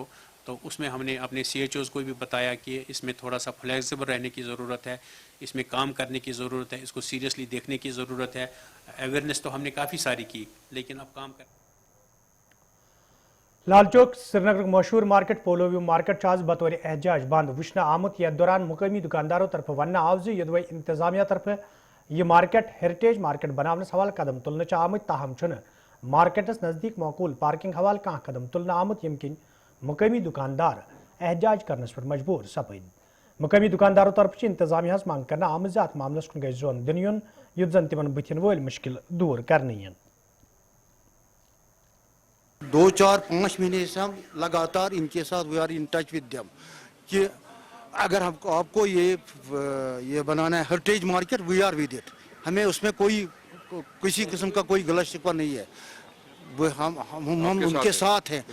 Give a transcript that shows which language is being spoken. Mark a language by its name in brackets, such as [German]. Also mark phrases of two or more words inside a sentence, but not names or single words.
[Hindi] तो उसमें हमने अपने CHOs को भी बताया कि इसमें थोड़ा सा फ्लेक्सिबल रहने की ज़रूरत है, इसमें काम करने की ज़रूरत है, इसको सीरियसली देखने की ज़रूरत है। अवेयरनेस तो हमने काफ़ी सारी की, लेकिन अब काम कर [Kashmiri] लाल चौक श्रीनगर मशहूर मार्केट पोलो व्यू मार्केट आज बतौर एहजाज बंद वुचना आमुत। यथ दौरान मुकामी दुकानदारों तरफ वन आव ज यदवै इंतजामिया तरफ यह मार्केट [English] heritage market [Kashmiri] बनावनस हवाल कदम तुलने आमुत, ताहम छुन मार्केटस नजदीक मौकूल पार्किंग हवाल कह कदम तुलने आमुत, यम किन मुकामी दुकानदार एहजाज करनस पर मजबूर सपद। मुकामी दुकानदारों तरफ इंतजामिया मांग करना आमत अत मामलस कुन गई जोन दिन युन युत जन तिमन बुथिन वल मुश्किल दूर करने। [Hindi] 2-4-5 महीने से हम लगातार इनके साथ [English] we are in touch with them [Hindi] कि अगर हमको आपको ये बनाना है [English] heritage market, we are with it, [Hindi] हमें उसमें कोई किसी किस्म का कोई गलत शिकवा नहीं है, वो हम उनके साथ हैं।